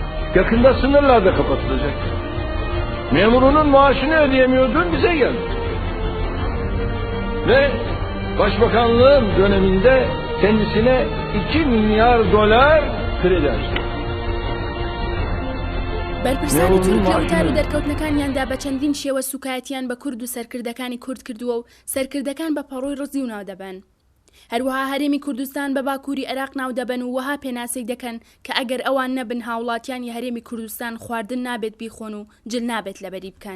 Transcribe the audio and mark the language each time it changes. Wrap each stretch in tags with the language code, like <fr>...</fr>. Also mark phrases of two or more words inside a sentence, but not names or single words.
<tr>Yakında sınırlar da kapatılacak. Memurunun maaşını ödeyemiyordun, bize geldi. Ve Başbakanlığın döneminde kendisine 2 milyar dolar kredi açtı.</tr> <ckb>بەرپرسانی تورک لە وتار و دەرکەوتنەکانیاندا بە چەندین شێوە سوکایەتیان بە کورد و سەرکردەکانی کورد کردووە و سەرکردەکان بە پەڕۆی ڕزی و ناو دەبن. هەروەها هەرێمی کوردستان بە باکووری عێراق ناو دەبن و وەها پێناسەی دەکەن کە ئەگەر ئەوان نەبن هاوڵاتیانی هەرێمی کوردستان خواردن نابێت بیخۆن و جل نابێت لەبەری بکەن.</ckb>